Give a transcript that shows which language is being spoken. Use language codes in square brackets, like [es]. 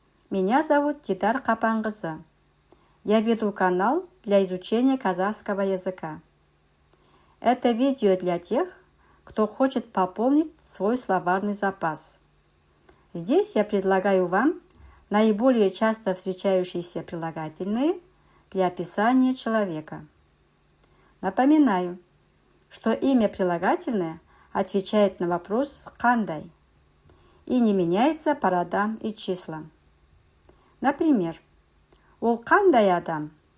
[ru] Меня зовут Дидар Қапанқызы. Я веду канал для изучения казахского языка. Это видео для тех, кто хочет пополнить свой словарный запас. Здесь я предлагаю вам наиболее часто встречающиеся прилагательные для описания человека. Напоминаю, что имя прилагательное отвечает на вопрос «қандай» и не меняется по родам и числам. Например, [kk] «Ол қандай адам?»